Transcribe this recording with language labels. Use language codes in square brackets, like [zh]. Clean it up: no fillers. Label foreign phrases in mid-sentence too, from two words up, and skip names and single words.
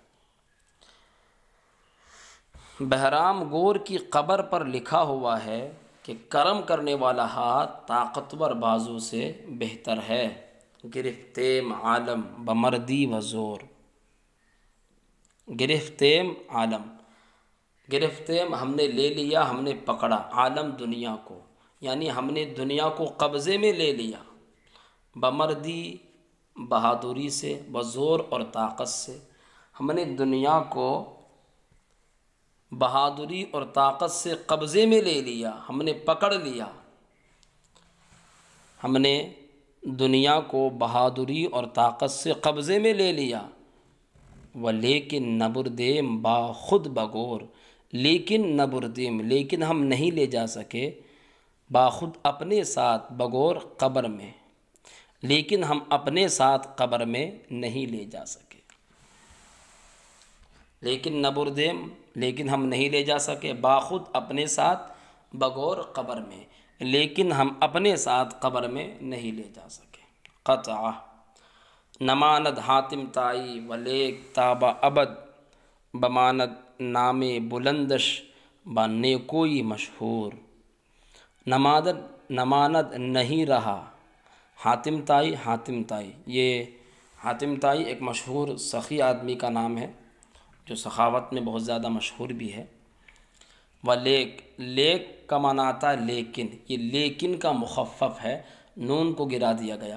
[ur] بہرام گور کی قبر پر لکھا ہوا ہے کہ کرم کرنے والا ہاتھ طاقتور بازو سے بہتر ہے، [fa] گرفتیم عالم بمردی و زور۔ گرفتیم عالم، [ur] گرفتیم ہم نے لے لیا، ہم نے پکڑا، عالم دنیا کو، یعنی ہم نے دنیا کو قبضے میں لے لیا، بمردی بہادری سے، بزور اور طاقت سے، ہم نے دنیا کو بہادری اور طاقت سے قبضے میں لے لیا، ہم نے پکڑ لیا، ہم نے دنیا کو بہادری اور طاقت سے قبضے میں لے لیا۔ [fa] ولیکن نبردیم با خود بگور، [ur] لیکن نبردیم، لیکن ہم نہیں لے جا سکے، باخود اپنے ساتھ، بگور قبر میں، لیکن ہم اپنے ساتھ قبر میں نہیں لے جا سکے۔ لیکن نبردیم، لیکن ہم نہیں لے جا سکے، باخود اپنے ساتھ، بگور قبر میں، لیکن ہم اپنے ساتھ قبر میں نہیں لے جا سکے۔ [fa] قطعہ نماند حاتم تائی ولیک تابہ ابد بماند نام بلندش با نیکوئی مشہور۔ [ur] نماند نہیں رہا، حاتم تائی، حاتم تائی، یہ حاتم تائی ایک مشہور سخی آدمی کا نام ہے جو سخاوت میں بہت زیادہ مشہور بھی ہے۔ ولیک، لیک کا معنی آتا ہے لیکن، یہ لیکن کا مخفف ہے، نون کو گرا دیا گیا۔